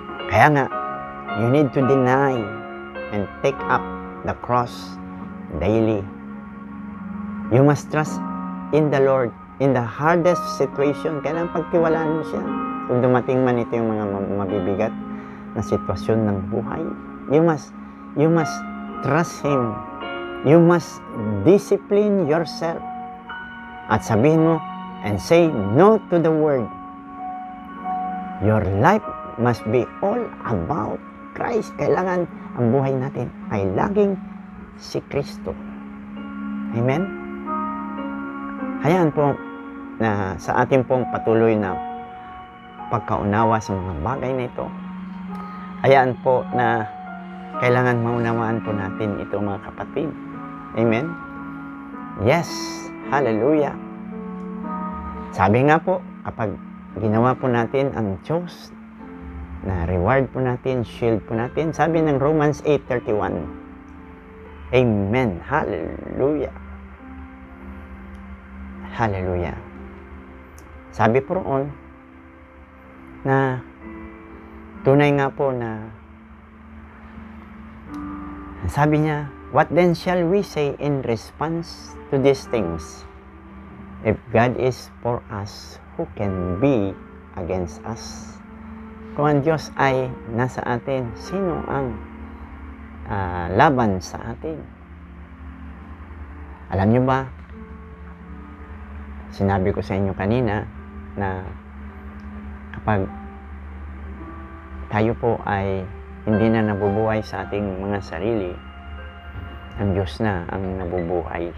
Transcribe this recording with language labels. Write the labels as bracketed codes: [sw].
[tl] Kaya nga, [en] you need to deny and take up the cross daily. You must trust in the Lord in the hardest situation. [tl] Kailangan pagtiwalaan mo siya. Kung dumating man ito yung mga mabibigat na sitwasyon ng buhay, [en] you must trust Him. You must discipline yourself. [tl] At sabihin mo, [en] and say no to the world. Your life must be all about Christ. [tl] Kailangan ang buhay natin ay laging si Kristo. Amen? Hayaan po na sa ating pong patuloy na pagkaunawa sa mga bagay na ito, hayaan po na kailangan maunawaan po natin ito, mga kapatid. Amen? Yes, hallelujah. Sabi nga po, kapag ginawa po natin ang Diyos, na reward po natin, shield po natin, sabi ng Romans 8:31. Amen, hallelujah. Hallelujah. Sabi po roon, na tunay nga po na sabi niya, [en] what then shall we say in response to these things? If God is for us, who can be against us? [tl] Kung ang Diyos ay nasa atin, sino ang laban sa atin? Alam niyo ba, sinabi ko sa inyo kanina na kapag tayo po ay hindi na nabubuhay sa ating mga sarili, ang Diyos na ang nabubuhay.